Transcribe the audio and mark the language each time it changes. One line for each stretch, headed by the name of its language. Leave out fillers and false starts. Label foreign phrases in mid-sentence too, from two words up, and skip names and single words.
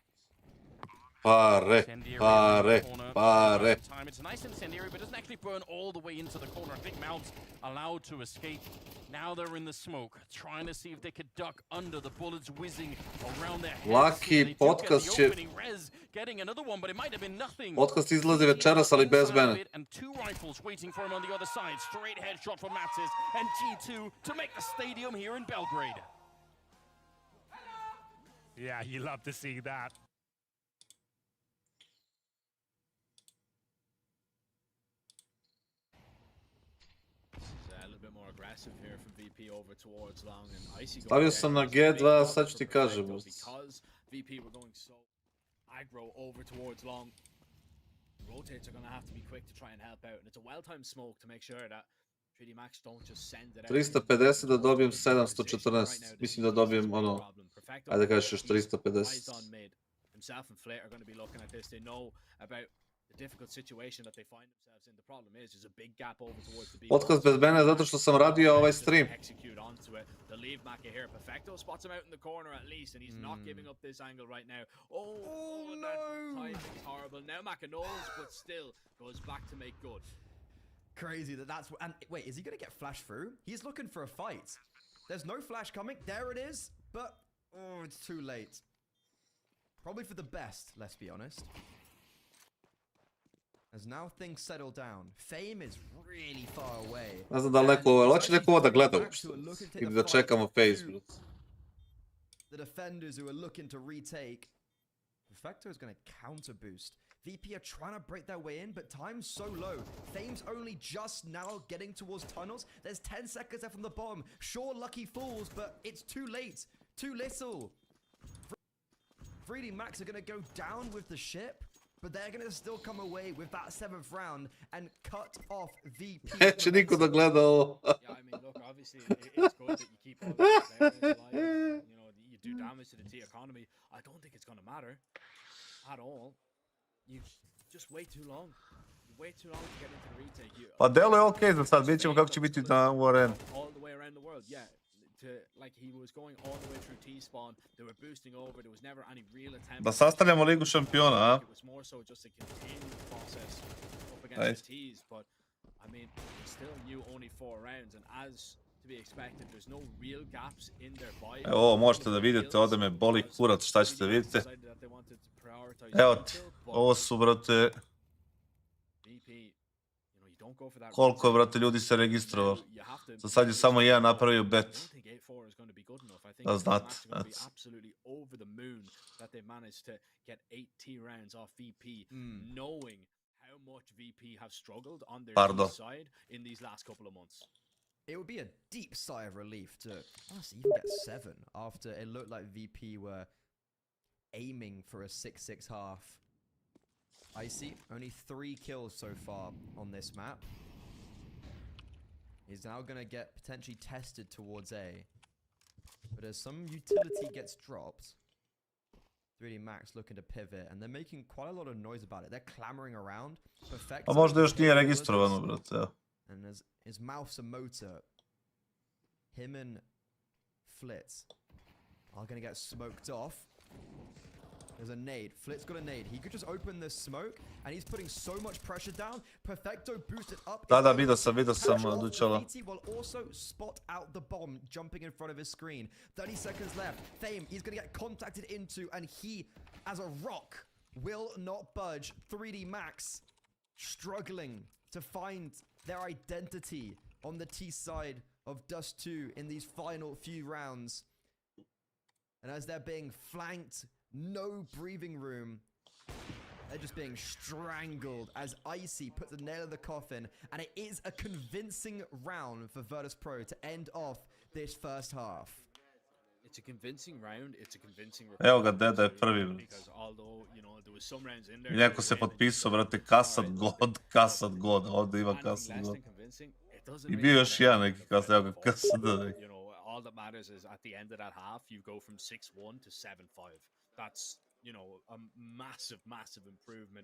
Serbian: Pare, pare, pare.
English: Time. It's a nice incendiary, but doesn't actually burn all the way into the corner. I think Mount's allowed to escape. Now they're in the smoke, trying to see if they could duck under the bullets whizzing around their heads.
Serbian: Laki podcast će...
English: Getting another one, but it might have been nothing.
Serbian: Podcast izlazi večeras, ali bez mene.
English: And 2 rifles waiting for him on the other side. Straight headshot from Mattis and G2 to make the stadium here in Belgrade. Yeah, you love to see that. Aggressive here from VP over towards long and Icy.
Serbian: Stavio sam na G2, sad ću ti kažem.
English: Because VP were going so aggro over towards long. Rotates are going to have to be quick to try and help out, and it's a well-timed smoke to make sure that 3D Max don't just send it out.
Serbian: 350 da dobijem 714. Mislim da dobijem ono, ajde kažeš još 350.
English: Himself and Flit are going to be looking at this. They know about the difficult situation that they find themselves in. The problem is there's a big gap over towards the B.
Serbian: Podcast bez mene zato što sam radio ovaj stream.
English: Execute onto it. The leave Maka here. Perfecto spots him out in the corner at least, and he's not giving up this angle right now. Oh no! Timing's horrible. Now Maka knows, but still goes back to make good. Crazy that's and wait, is he gonna get flash through? He's looking for a fight. There's no flash coming. There it is, but oh, it's too late. Probably for the best, let's be honest. As now things settle down, Fame is really far away.
Serbian: Ne znam da li neko, hoće neko ovo da gleda uopšte. Ili da čekamo Faze.
English: The defenders who are looking to retake. Perfecto is going to counter boost. VP are trying to break their way in, but time's so low. Fame's only just now getting towards tunnels. There's 10 seconds left from the bottom. Sure, lucky falls, but it's too late. Too little. 3D Max are going to go down with the ship, but they're going to still come away with that 7th round and cut off VP.
Serbian: Neće niko da gleda ovo.
English: Yeah, I mean, look, obviously it's good that you keep all the players alive. You know, you do damage to the T economy. I don't think it's going to matter at all. You just wait too long. You wait too long to get into the retake.
Serbian: Pa delo je okej za sad, vidjet ćemo kako će biti u areni.
English: All the way around the world, yeah. Like he was going all the way through T-spawn, they were boosting over, there was never any real attempt.
Serbian: Da sastavljamo ligu šampiona, a?
English: It was more so just a continued process up against the T's, but I mean, it's still new only 4 rounds, and as to be expected, there's no real gaps in their buy.
Serbian: Evo, ovo možete da vidite, ovdje me boli kurac, šta ćete vidite. Evo ti, ovo su, brate, koliko je, brate, ljudi se registrovalo. Za sad je samo jedan napravio bet. Da znate. Pardon.
English: It would be a deep sigh of relief to honestly even get 7 after it looked like VP were aiming for a 6-6 half. Icy, only 3 kills so far on this map. He's now going to get potentially tested towards A. But as some utility gets dropped, 3D Max looking to pivot, and they're making quite a lot of noise about it. They're clamoring around. Perfect.
Serbian: Pa možda još nije registrovano, brate, evo.
English: And his mouth's a motor. Him and Flitz are going to get smoked off. There's a nade. Flit's got a nade. He could just open this smoke, and he's putting so much pressure down. Perfecto boosted up.
Serbian: Da, vidio sam Dučala.
English: Will also spot out the bomb jumping in front of his screen. 30 seconds left. Fame, he's going to get contacted into, and he, as a rock, will not budge. 3D Max struggling to find their identity on the T side of Dust 2 in these final few rounds. And as they're being flanked, no breathing room. They're just being strangled as Icy puts the nail in the coffin, and it is a convincing round for Virtus Pro to end off this first half. it's a convincing round. It's a convincing.
Serbian: Evo ga, Deda je prvi, brate.
English: Because although you know there was some rounds in there.
Serbian: I neko se potpisao, brate, kassad god, ovdje ima kassad god. I bio još jedan neki kassad, evo ga, kassad neki.
English: You know, all that matters is at the end of that half, you go from 6-1 to 7-5. That's, you know, a massive, massive improvement.